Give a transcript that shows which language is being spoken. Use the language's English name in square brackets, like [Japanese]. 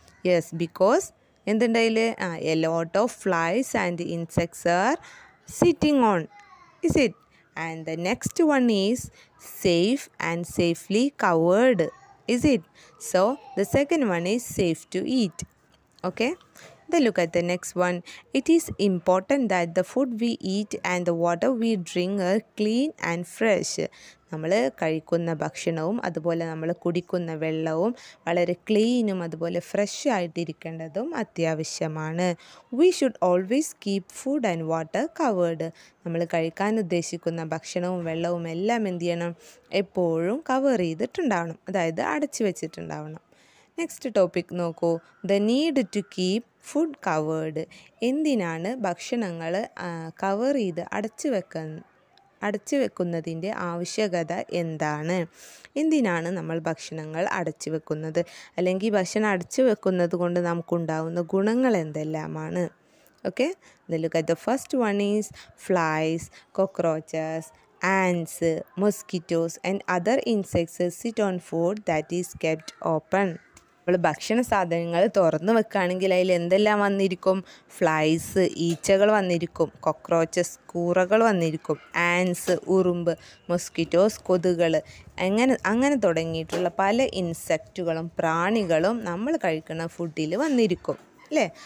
[English] Yes, because എന്തുണ്ടായില് a lot of flies and insects are sitting on, is it? And the next one is safe and safely covered, is it? So the second one is safe to eat. Okay, then look at the next one. It is important that the food we eat and the water we drink are clean and fresh. [Malayalam] നമ്മൾ കഴിക്കുന്ന ഭക്ഷണവും അതുപോലെ നമ്മൾ കുടിക്കുന്ന വെള്ളവും വളരെ ക്ലീനും അതുപോലെ fresh ആയിട്ടിരിക്കേണ്ടതും അത്യാവശ്യമാണ്. [English] We should always keep food and water covered. [Malayalam] നമ്മൾ കഴിക്കാൻ ഉദ്ദേശിക്കുന്ന ഭക്ഷണവും വെള്ളവും എല്ലാം എന്ത് ചെയ്യണം? എപ്പോഴും കവർ ചെയ്തിട്ടുണ്ടാവണം, അതായത് അടച്ചു വെച്ചിട്ടുണ്ടാവണം. [English] Next topic നോക്കൂ, the need to keep food covered. [Malayalam] എന്തിനാണ് ഭക്ഷണങ്ങൾ കവർ ചെയ്ത് അടച്ചു വെക്കുന്നതിൻ്റെ ആവശ്യകത എന്താണ്? എന്തിനാണ് നമ്മൾ ഭക്ഷണങ്ങൾ അടച്ചു വെക്കുന്നത്, അല്ലെങ്കിൽ ഭക്ഷണം അടച്ചു വെക്കുന്നത് കൊണ്ട് നമുക്കുണ്ടാവുന്ന ഗുണങ്ങൾ എന്തെല്ലാമാണ്? [English] Okay, then look at the first one is flies, cockroaches, ants, mosquitoes and other insects sit on food that is kept open. [Malayalam] നമ്മൾ ഭക്ഷണ സാധനങ്ങൾ തുറന്നു വെക്കുകയാണെങ്കിൽ അതിൽ എന്തെല്ലാം വന്നിരിക്കും? ഫ്ലൈസ്, ഈച്ചകൾ വന്നിരിക്കും, കോക്രോച്ചസ്, കൂറകൾ വന്നിരിക്കും, ആൻസ്, ഉറുമ്പ്, മൊസ്കിറ്റോസ്, കൊതുകൾ, അങ്ങനെ തുടങ്ങിയിട്ടുള്ള പല ഇൻസെക്റ്റുകളും പ്രാണികളും നമ്മൾ കഴിക്കുന്ന ഫുഡിൽ വന്നിരിക്കും അല്ലേ.